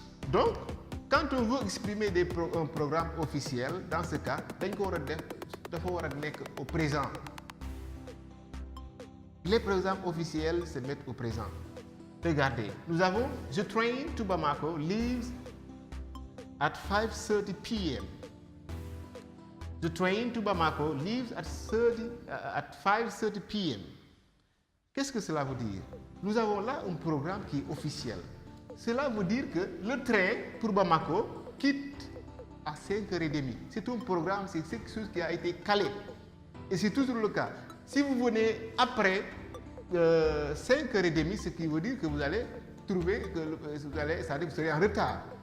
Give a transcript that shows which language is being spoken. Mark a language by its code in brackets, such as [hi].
[fr] Donc, quand on veut exprimer un programme officiel, dans ce cas, [wo] dañ ko war a def dafa war a nekk [fr] au présent. Les programmes officiels se mettent au présent. Regardez, nous avons [en] The train to Bamako leaves at 5:30 p.m. The train to Bamako leaves at 5:30 p.m. [fr] Qu'est-ce que cela veut dire? Nous avons là un programme qui est officiel. Cela veut dire que le train pour Bamako quitte à 5h30. C'est un programme, c'est quelque chose qui a été calé. Et c'est toujours le cas. Si vous venez après 5h30, ce qui veut dire que vous allez trouver que c'est-à-dire que vous serez en retard.